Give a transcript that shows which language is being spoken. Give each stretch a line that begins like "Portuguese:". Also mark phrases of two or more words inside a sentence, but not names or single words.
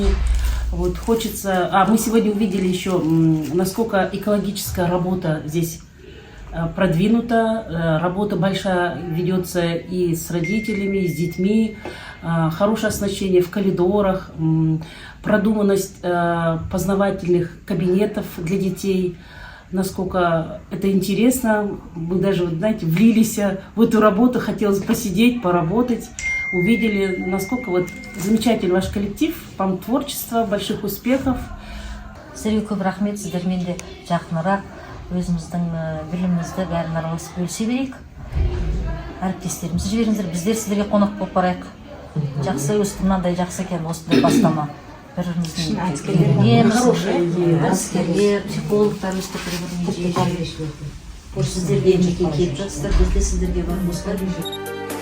Russian: Вот хочется, мы сегодня увидели еще, насколько экологическая работа здесь продвинута, работа большая ведется и с родителями, и с детьми, хорошее оснащение в коридорах, продуманность познавательных кабинетов для детей, насколько это интересно. Мы даже, вот, знаете, влились в эту работу, хотелось посидеть, поработать. Увидели, насколько вот замечательный ваш коллектив, вам творчество, больших успехов.
Kazakh: Сіздерге көп рахмет, сіздермен де жақынырақ өзіміздің білімімізді бәрін араласып бөлісе берейік. Әріптестерімізді жіберіңіздер, біздер сіздерге қонақ болып барайық. Жақсы, өстіп мынандай жақсы екен осындай бастама. Бір-біріміздің үйренеміз, әскерлер, психологтар өстіп бір-біріне жиі сіздерге жеке келіп жатсыздар, біз де сіздерге барып осылай